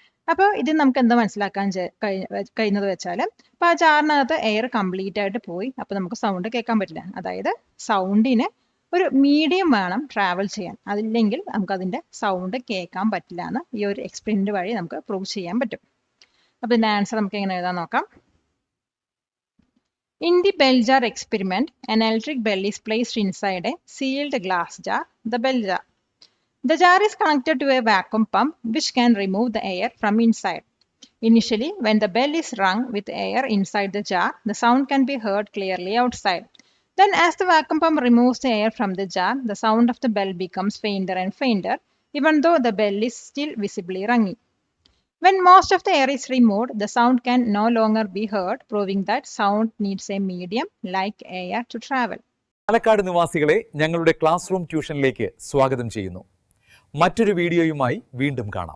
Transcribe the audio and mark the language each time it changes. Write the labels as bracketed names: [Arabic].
[Malayalam] അപ്പോൾ ഇത് നമുക്ക് എന്താ മനസ്സിലാക്കാൻ കഴിയുന്നത് വെച്ചാൽ, അപ്പോൾ ആ ജാറിനകത്ത് എയർ കംപ്ലീറ്റ് ആയിട്ട് പോയി, അപ്പോൾ നമുക്ക് സൗണ്ട് കേൾക്കാൻ പറ്റില്ല. അതായത് സൗണ്ടിന് ഒരു മീഡിയം വേണം ട്രാവൽ ചെയ്യാൻ, അതില്ലെങ്കിൽ നമുക്ക് അതിൻ്റെ സൗണ്ട് കേൾക്കാൻ പറ്റില്ല എന്ന് ഈ ഒരു എക്സ്പെരിമെന്റ് വഴി നമുക്ക് പ്രൂവ് ചെയ്യാൻ പറ്റും. അപ്പോൾ ഇതിൻ്റെ ആൻസർ നമുക്ക് എങ്ങനെ എഴുതാൻ നോക്കാം. [English] In the bell jar experiment, an electric bell is placed inside a sealed glass jar, the bell jar. The jar is connected to a vacuum pump which can remove the air from inside. Initially, when the bell is rung with air inside the jar, the sound can be heard clearly outside. Then, as the vacuum pump removes the air from the jar, the sound of the bell becomes fainter and fainter, even though the bell is still visibly ringing. When most of the air is removed, the sound can no longer be heard, proving that sound needs a medium like air to travel. [Malayalam] Palakkad നിവാസികളെ ഞങ്ങളുടെ class room ട്യൂഷനിലേക്ക് സ്വാഗതം ചെയ്യുന്നു. മറ്റൊരു വീഡിയോയുമായി വീണ്ടും കാണാം.